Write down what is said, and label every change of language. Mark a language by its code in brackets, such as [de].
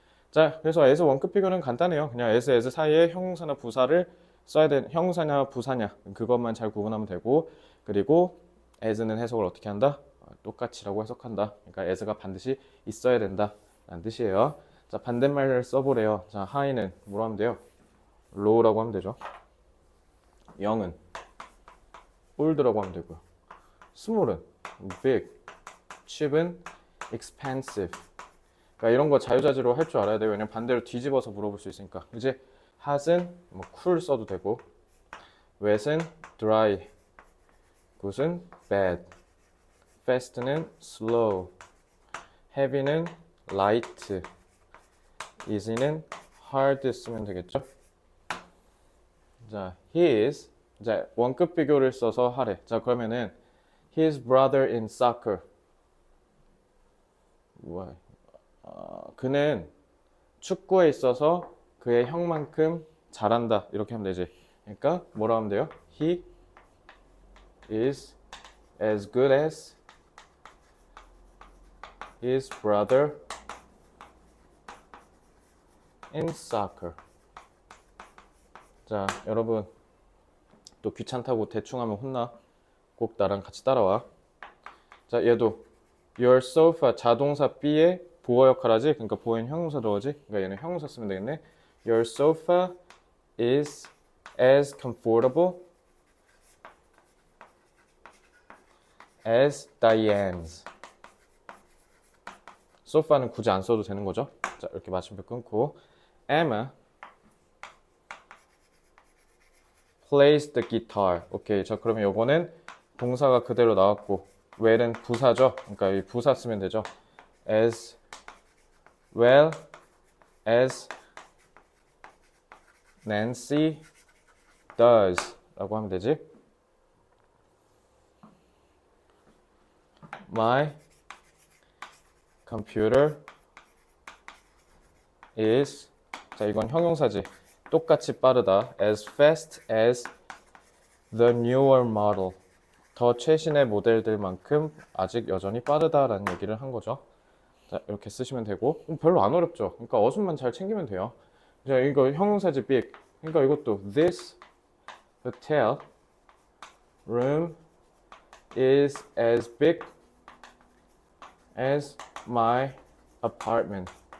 [ko] 자, 그래서 as 원급 비교는 간단해요. 그냥 as 사이에 형용사나 부사를 써야 되는 형용사냐 부사냐 그것만 잘 구분하면 되고 그리고 as는 해석을 어떻게 한다? 똑같이라고 해석한다. 그러니까 as가 반드시 있어야 된다 라는 뜻이에요. 자, 반대말을 써보래요. 자, high는 뭐로 하면 돼요? low라고 하면 되죠. 영은 old라고 하면 되고요. small은 big, cheap은 expensive. 그러니까 이런 거 자유자재로 할 줄 알아야 돼요. 왜냐면 반대로 뒤집어서 물어볼 수 있으니까. 이제 hot은 뭐 cool 써도 되고, wet은 dry, good은 bad, fast는 slow, heavy는 light, easy는 hard 쓰면 되겠죠. 자, his 자, 원급 비교를 써서 하래. 자, 그러면은 [en] his brother in soccer. [ko] 뭐야? 그는 축구에 있어서 그의 형만큼 잘한다. 이렇게 하면 되지. 그러니까 뭐라 하면 돼요? [en] He is as good as his brother in soccer. [ko] 자, 여러분 또 귀찮다고 대충 하면 혼나. 꼭 나랑 같이 따라와. 자, 얘도 your sofa 자동사 B에 보어 역할 하지? 그러니까 보어엔 형용사 들어가지? 그러니까 얘는 형용사 쓰면 되겠네. [en] Your sofa is as comfortable as Diane's. [ko] 소파는 굳이 안 써도 되는 거죠. 자, 이렇게 마침표 끊고 [en] Emma plays the guitar. [ko] 오케이. 자, 그러면 요거는 동사가 그대로 나왔고 well은 부사죠. 그러니까 이 부사 쓰면 되죠. [en] as well as Nancy does [ko] 라고 하면 되지. [en] My computer is [ko] 자, 이건 형용사지. 똑같이 빠르다. [en] as fast as the newer model. [ko] 더 최신의 모델들만큼 아직 여전히 빠르다라는 얘기를 한 거죠. 자, 이렇게 쓰시면 되고 별로 안 어렵죠. 그러니까 어순만 잘 챙기면 돼요. 자, 이거 형용사지 big. [en] 그러니까 이것도 this hotel room is as big as my apartment.